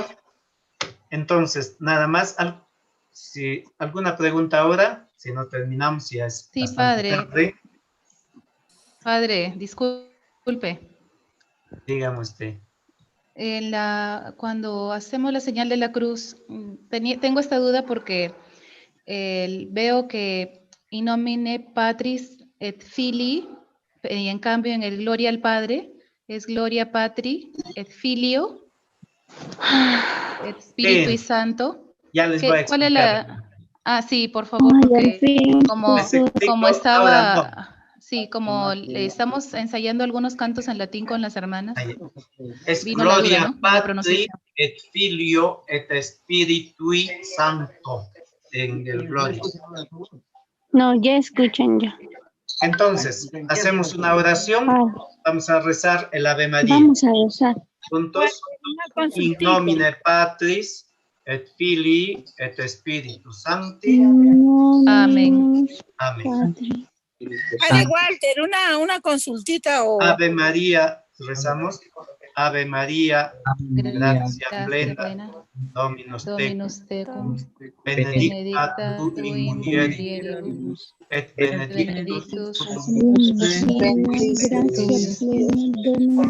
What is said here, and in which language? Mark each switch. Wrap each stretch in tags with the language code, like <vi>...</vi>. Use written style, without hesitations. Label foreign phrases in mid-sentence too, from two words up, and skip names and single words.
<es>Entonces, nada más, si alguna pregunta ahora, si no terminamos, ya es Sí, bastante tarde. Padre, disculpe. Dígame usted. Cuando hacemos la señal de la cruz, tengo esta duda porque veo que</es> <la>in nomine Patris et Filii,</la> <es>y en cambio en el Gloria al Padre es</es> <la>Gloria Patri et Filio et Spiritu Santo.</la> <es>Ya les voy a explicar. ¿Cuál es la...? Ah, sí, por favor, porque como estaba... Sí, como estamos ensayando algunos cantos en latín con las hermanas. Es vino la Gloria duda, ¿no?</es> <la>Patri et Filio et Spiritui Santo</la> <es>en el Gloria. No, ya escuchan ya. Entonces, hacemos una oración. Vamos a rezar el Ave María. Vamos a rezar. Juntos.</es> <la>In nomine Patris et Filii et Spiritus Sancti.</la> <es>Amén. Amén. Padre Walter, una consultita o...</es> <la>Ave María, rezamos. Ave María, gracia plena, Dominus tecum, benedicta tu in mulieribus, et benedictus fructus ventris tui.</la>